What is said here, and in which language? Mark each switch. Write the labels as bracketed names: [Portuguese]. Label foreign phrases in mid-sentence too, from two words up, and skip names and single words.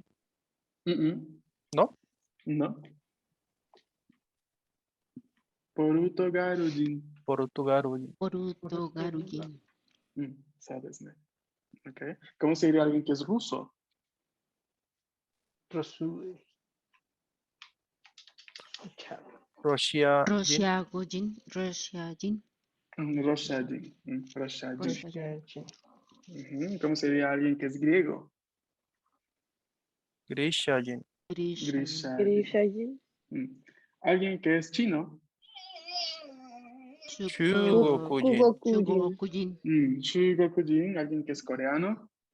[Spanish] ¿No? No. Portugalujin. ¿Sabes? ¿No? Okay. ¿Cómo se diría alguien que es ruso? Russiajin. Roshajin. Roshajin. Roshajin. ¿Cómo sería alguien que es griego? Grishajin. Grishajin. Grishajin. Alguien que es chino. Chugokujin. Shugokujin. Alguien que es coreano.